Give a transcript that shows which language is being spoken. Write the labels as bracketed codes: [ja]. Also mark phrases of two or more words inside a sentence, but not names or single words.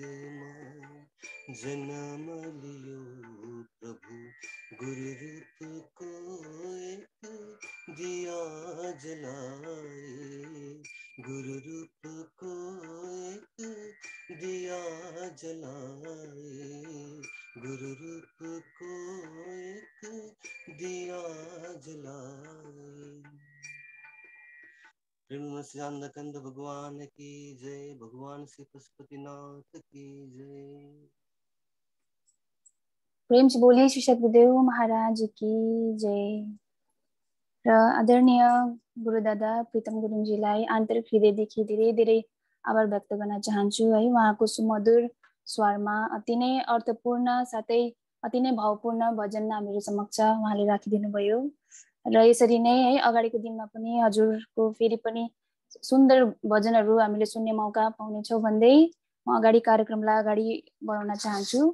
[hi] माँ जन्म लियो प्रभु, गुरु रूप को एक दिया जलाए, गुरु रूप को एक दिया जलाए, गुरु रूप को एक दिया जलाए। कंद भगवान की जय, भगवान श्री पशुपतिनाथ की जय। प्रेम से बोलिए श्री सद्गुरुदेव महाराज की जय। [ne] र आदरणीय गुरुदादा प्रीतम गुरुङजीलाई आन्तरिक हृदयदेखि धेरै धेरै आभार व्यक्त गर्न चाहन्छु है। उहाँको सुमधुर स्वरमा अति नै अर्थपूर्ण साथै अति नै भावपूर्ण भजन हामीहरू समक्ष उहाँले राखिदिनु भयो र यसरी नै है अगाडिको दिनमा पनि हजुरको फेरि पनि सुन्दर भजनहरू हामीले सुन्ने मौका पाउनेछौँ भन्दै म अगाडि कार्यक्रमलाई अगाडि बढाउन चाहन्छु।